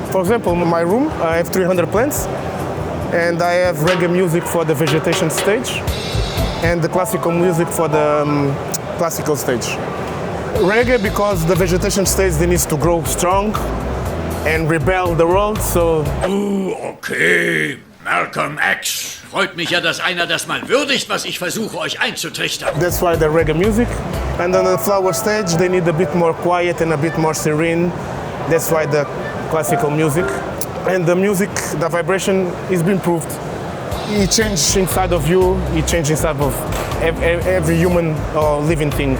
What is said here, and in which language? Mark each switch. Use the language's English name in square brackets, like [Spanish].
[English] For example, in my room, I have 300 plants, and I have reggae music for the vegetation stage, and the classical music for the classical stage. Reggae because the vegetation stage they needs to grow strong and rebel the world, so... Okay, Malcolm X. [German] Freut mich ja, dass einer das mal würdigt, was ich versuche, euch einzutrichtern. [English] That's why the reggae music. And on the flower stage, they need a bit more quiet and a bit more serene. That's why the classical music. And the music, the vibration is being proved. It changes inside of you, it changes inside of every human or living thing.